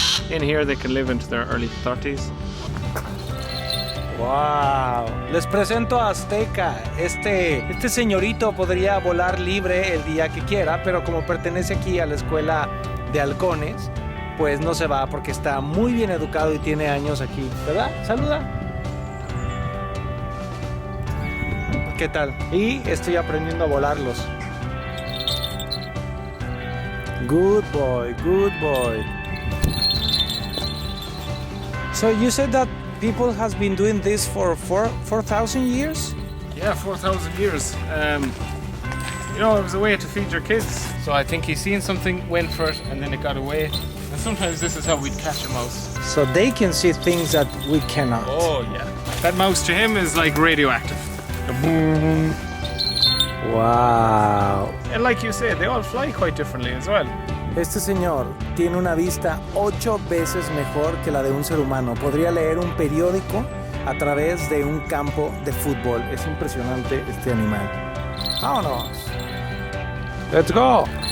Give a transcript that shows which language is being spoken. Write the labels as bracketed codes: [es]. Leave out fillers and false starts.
[en] In here they can live into their early 30s. [es] ¡Wow! Les presento a Azteca. Este señorito podría volar libre el día que quiera, pero como pertenece aquí a la escuela de halcones, pues no se va porque está muy bien educado y tiene años aquí, ¿verdad? ¡Saluda! ¿Qué tal? Y estoy aprendiendo a volarlos. [en] Good boy, good boy. So you said that people has been doing this for 4,000 years? Yeah, 4,000 years. You know, it was a way to feed your kids. So I think he's seen something, went for it, and then it got away. And sometimes this is how we'd catch a mouse. So they can see things that we cannot. Oh, yeah. That mouse to him is like radioactive. Boom. Wow. And like you said, they all fly quite differently as well. [es] Este señor tiene una vista 8 veces mejor que la de un ser humano. Podría leer un periódico a través de un campo de fútbol. Es impresionante este animal. ¡Vámonos! [en] ¡Let's go!